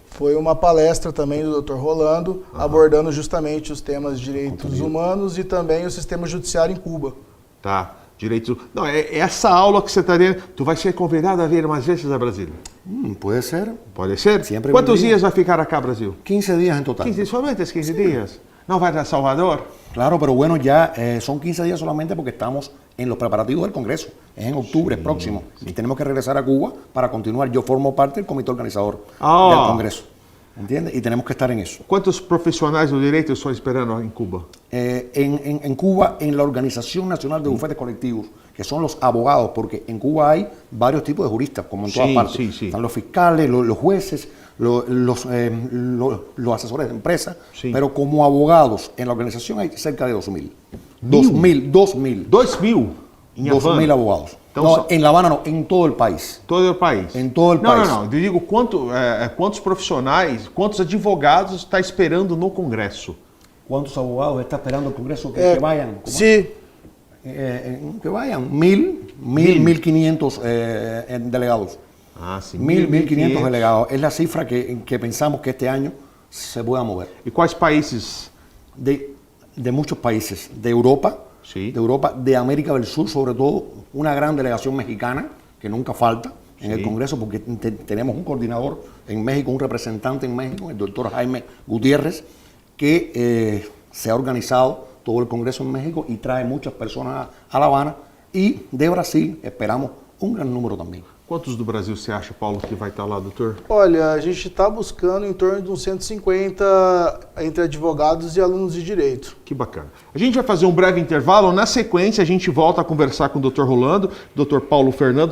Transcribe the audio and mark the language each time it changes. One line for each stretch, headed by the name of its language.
Portuguese: Foi uma palestra também do Dr. Rolando, abordando justamente os temas de direitos humanos e também o sistema judiciário em Cuba. Tá. Direito. Não, é essa aula que você está dando. Tu vai ser convidado a vir mais vezes a Brasília? Pode ser. Pode ser?
Spanish: Sempre
Portuguese: Quantos
Spanish: vendría.
Portuguese: dias vai ficar acá, Brasil?
Spanish: 15 días en total.
Portuguese: 15, somente 15 dias. Não vai a Salvador?
Spanish: Claro, pero bueno, ya son 15 días solamente porque estamos en los preparativos del Congreso. Es en octubre próximo. Y tenemos que regresar a Cuba para continuar. Yo formo parte del comité organizador del Congreso. ¿Entiendes? Y tenemos que estar en eso.
Portuguese: Quantos profissionais do direito estão esperando em Cuba?
Spanish: En Cuba, en la Organización Nacional de Bufetes Colectivos, que son los abogados, porque en Cuba hay varios tipos de juristas, como en todas partes. Sí. Están los fiscales, los jueces, los asesores de empresas, pero como abogados en la organización hay cerca de 2.000. 2.000.
Portuguese: 2.000 em Havana?
Spanish: 2.000 abogados.
Portuguese: Então,
Spanish: no, en La Habana no, en todo el país.
Portuguese: Todo o país? Em todo o país. Não. Eu digo quantos profissionais, quantos advogados está esperando no Congresso?
Spanish: ¿Cuántos abogados está esperando el Congreso que vayan? Sí. Que vayan 1.500 delegados.
Portuguese: Ah, sim.
Spanish: 1.500 delegados. Es la cifra que pensamos que este año se pueda mover.
Portuguese: E quais países?
Spanish: De muchos países. De Europa, de América del Sur, sobre todo una gran delegación mexicana, que nunca falta en el Congreso, porque tenemos un coordinador en México, un representante en México, el doctor Jaime Gutiérrez, que se ha organizado todo el Congreso en México y trae muchas personas a La Habana, y de Brasil esperamos un gran número también.
Portuguese: Quantos do Brasil você acha, Paulo, que vai estar lá, doutor? Olha, a gente está buscando em torno de uns 150 entre advogados e alunos de direito. Que bacana. A gente vai fazer um breve intervalo. Na sequência, a gente volta a conversar com o Dr. Rolando, Dr. Paulo Fernando.